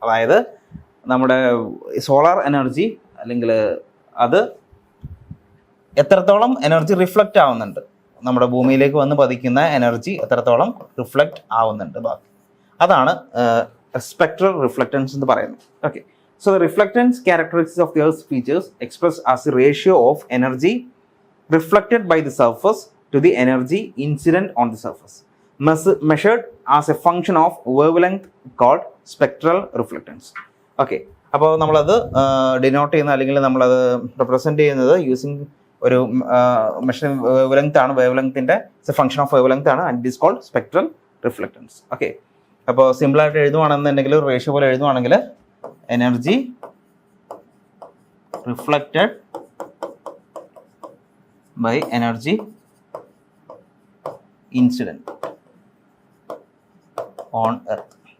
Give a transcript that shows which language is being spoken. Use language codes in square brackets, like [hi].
[ml] അതായത് നമ്മുടെ solar energy അല്ലെങ്കിൽ അത് എത്രത്തോളം എനർജി റിഫ്ലക്റ്റ് ആവുന്നുണ്ട്, നമ്മുടെ ഭൂമിയിലേക്ക് വന്ന് പതിക്കുന്ന എനർജി എത്രത്തോളം റിഫ്ലക്റ്റ് ആവുന്നുണ്ട്, ബാക്കി അതാണ് സ്പെക്ട്രൽ റിഫ്ലക്റ്റൻസ് എന്ന് പറയുന്നത്. [en] Okay, so the reflectance characteristics of the Earth's features expressed as the ratio of energy reflected by the surface to the energy incident on the surface, measured as a function of wavelength called spectral reflectance. [ml] Okay, അപ്പോൾ നമ്മളത് denote ചെയ്യുന്ന അല്ലെങ്കിൽ നമ്മളത് represent ചെയ്യുന്നത് using ഒരു measuring wave length ആണ്. Wave ലെങ്ത്തിൻ്റെ function of wave length ആണ്, [en] And it is called spectral reflectance. [ml] Okay, അപ്പോൾ സിമ്പിളായിട്ട് എഴുതുവാണെന്നുണ്ടെങ്കിൽ, റേഷ്യോ പോലെ എഴുതുവാണെങ്കിൽ, [en] energy reflected by energy incident on earth.